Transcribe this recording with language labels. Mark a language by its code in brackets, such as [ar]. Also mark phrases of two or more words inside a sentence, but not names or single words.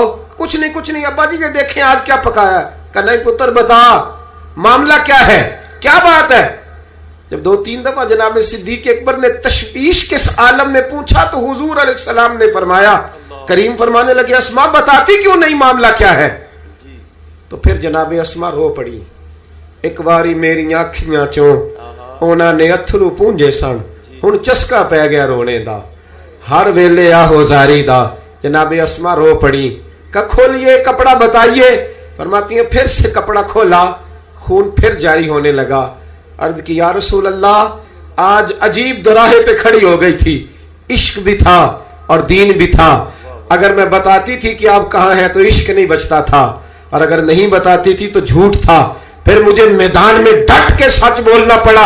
[ur] کچھ نہیں ابا جی یہ دیکھیں آج کیا پکایا۔ کہ نہیں پتر بتا معاملہ کیا ہے، کیا بات ہے۔ جب 2-3 دفعہ جناب صدیق اکبر نے تشویش کے عالم میں پوچھا تو حضور [ar] علیہ السلام [ur] نے فرمایا، کریم فرمانے لگے اسما بتاتی کیوں نہیں، معاملہ کیا ہے؟ تو پھر جناب اسما رو پڑی، [pa] ایک باری میری آنکھیاں چوں انہاں نے اتھرو پونجے سن، ہن چسکا پہ گیا رونے دا، ہر ویلے آہو زاری دا۔ [ur] جناب اسما رو پڑی، کہ کھولیے کپڑا بتائیے۔ فرماتی ہیں پھر سے کپڑا کھولا، خون پھر جاری ہونے لگا۔ عرض کی [ar] یا رسول اللہ [ur] آج عجیب دراہے پہ کھڑی ہو گئی تھی، عشق بھی تھا اور دین بھی تھا۔ اگر میں بتاتی تھی کہ آپ کہاں ہیں تو عشق نہیں بچتا تھا، اور اگر نہیں بتاتی تھی تو جھوٹ تھا، پھر مجھے میدان میں ڈٹ کے سچ بولنا پڑا۔